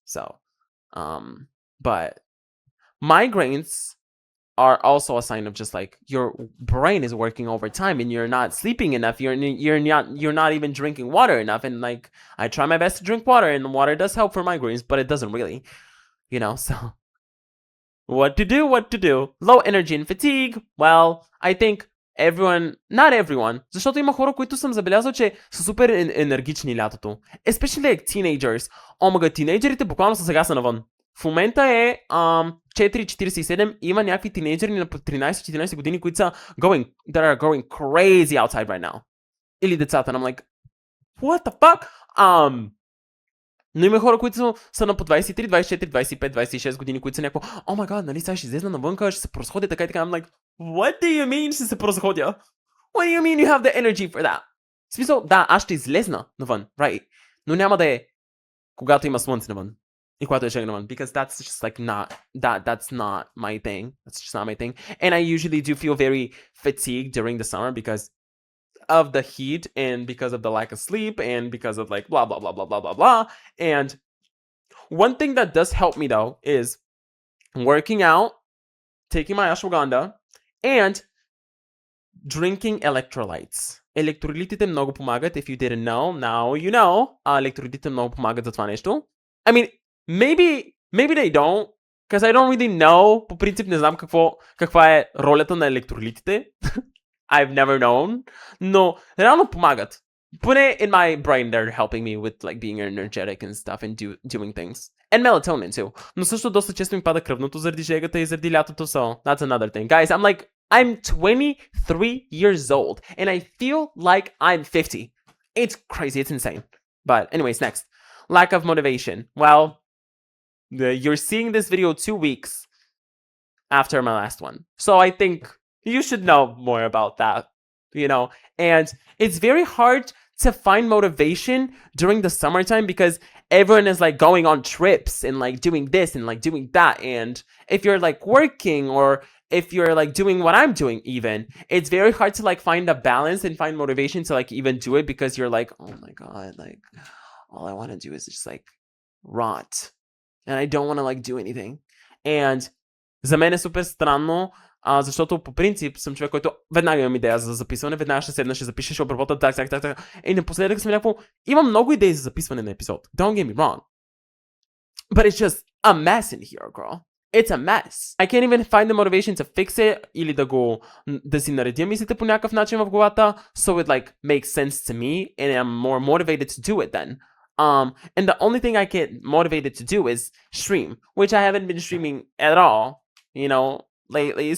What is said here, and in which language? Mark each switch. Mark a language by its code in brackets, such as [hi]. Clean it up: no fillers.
[en] So, but migraines are also a sign of just like your brain is working overtime and you're not sleeping enough. You're not even drinking water enough. And like I try my best to drink water, and water does help for migraines, but it doesn't really, you know. So what to do? Low energy and fatigue. Well, I think not everyone, [bg] защото има хора, които съм забелязал, че са супер енергични лятото. [en] Especially like teenagers. [bg] Омага, тинейджерите буквално са сега са навън. В момента е 4:47 и има някакви тинейджери на 13-14 години, които са [en] that are going crazy outside right now. [bg] Или децата. [en] And I'm like, what the fuck? [bg] Но има хора, които са на по 23, 24, 25, 26 години, които са някакво, о май гад, нали сега ще излезна навънка, ще се просходя така и така. [en] I'm like, what do you mean [bg] ще се просходя? [en] What do you mean you have the energy for that? [bg] В смисъл, да, аз ще излезна навън, [en] right? [bg] Но няма да е когато има слънце навън. И когато е шега навън. [en] Because that's just like not, that's not my thing. That's just not my thing. And I usually do feel very fatigued during the summer because of the heat and because of the lack of sleep and because of like blah, blah, blah, blah, blah, blah, blah. And one thing that does help me though is working out, taking my ashwagandha, and drinking electrolytes. [bg] Електролитите много помагат. [en] If you didn't know, now you know. [bg] Електролитите много помагат за това нещо. [en] I mean, maybe they don't, because I don't really know. [bg] По принцип не знам каква е ролята на електролитите. [en] I've never known. [bg] Но реално помагат. [en] Поне in my brain they're helping me with like being energetic and stuff and doing things. And melatonin too. [bg] Но също доста често ми пада кръвното заради жегата и заради лятото, [en] so that's another thing. Guys, I'm 23 years old and I feel like I'm 50. It's crazy, it's insane. But anyways, next. Lack of motivation. Well, you're seeing this video 2 weeks after my last one. So I think you should know more about that, you know? And it's very hard to find motivation during the summertime because everyone is like going on trips and like doing this and like doing that. And if you're like working or if you're like doing what I'm doing even, it's very hard to like find a balance and find motivation to like even do it because you're like, oh my God, like all I want to do is just like rot. And I don't want to like do anything. [bg] And за мен е супер странно, защото по принцип съм човек, който веднага имам идея за записване, веднага ще седна, ще запиша, ще обработя так. И напоследък съм някакво, имам много идеи за записване на епизод. [en] Don't get me wrong. But it's just a mess in here, girl. It's a mess. I can't even find the motivation to fix it [bg] или да си наредя мислите по някакъв начин в главата, [en] so it like makes sense to me and I'm more motivated to do it then. And the only thing I get motivated to do is stream, which I haven't been streaming at all, you know, lately.